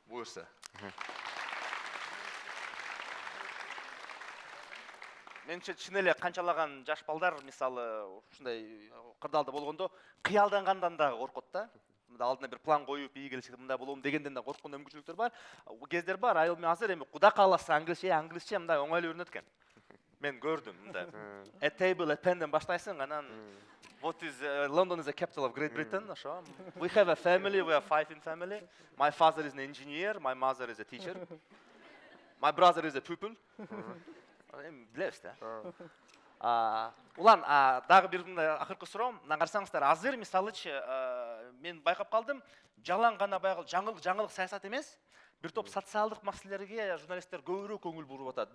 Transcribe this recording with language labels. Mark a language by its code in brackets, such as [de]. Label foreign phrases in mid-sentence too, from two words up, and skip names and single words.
[ky] Менче чын эле канчалаган жаш балдар мисалы ушундай кырдаалда болгондо кыялдангандан дагы коркот да. Мында алдына бир план коюп, ии келечекте мындай болом дегенден да корккон мүмкүнчүлүктөр бар. Кездер бар, айыл мен азыр эми Куда кааласа англисче мындай оңой эле үйрөнөт экен. Мен көрдүм мындай. [en] A table, a pen [ky] баштайсың, анан [en] London is the capital of Great Britain, ошо. We have a family, we are 5 in family. My father is an engineer, my mother is a teacher. My brother is a pupil. [ky] Билебиз да. Улан, дагы бир акыркы суроом, мына карасаңыздар, азыр мисалычы мен байкап калдым, жалаң гана баягы жаңылык саясат эмес, бир топ социалдык маселелерге журналисттер көбүрөөк көңүл буруп атат.